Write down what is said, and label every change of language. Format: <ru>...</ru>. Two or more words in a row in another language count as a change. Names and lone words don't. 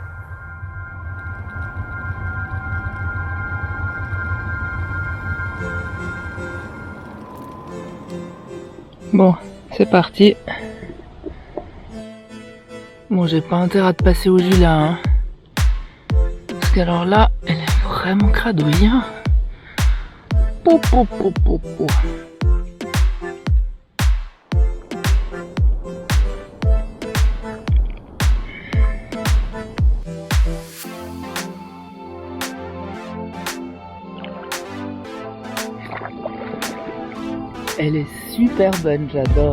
<fr>Bon, c'est parti. Bon, j'ai pas intérêt à te passer au jus là, parce qu'alors là, elle est vraiment cradouille, Pou, pou, pou, pou, pou. Elle est super bonne, j'adore.</fr>